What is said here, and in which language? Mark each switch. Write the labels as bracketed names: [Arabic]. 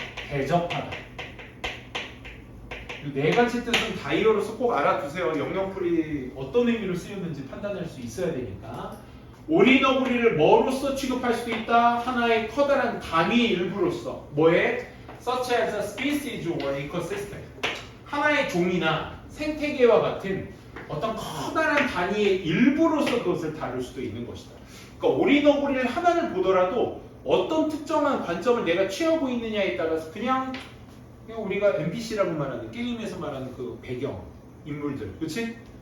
[Korean] 대적하다. 이 네 가지 뜻은 다이어로서 꼭 알아두세요. 영영풀이 어떤 의미로 쓰였는지 판단할 수 있어야 되니까. 오리너구리를 뭐로서 취급할 수도 있다? 하나의 커다란 단위의 일부로서. 뭐에? [English] Such as a species or ecosystem. [Korean] 하나의 종이나 생태계와 같은 어떤 커다란 단위의 일부로서 그것을 다룰 수도 있는 것이다. 그러니까 오리너구리를 하나를 보더라도 어떤 특정한 관점을 내가 취하고 있느냐에 따라서 그냥 우리가 NPC라고 말하는 게임에서 말하는 그 배경 인물들, 그렇지?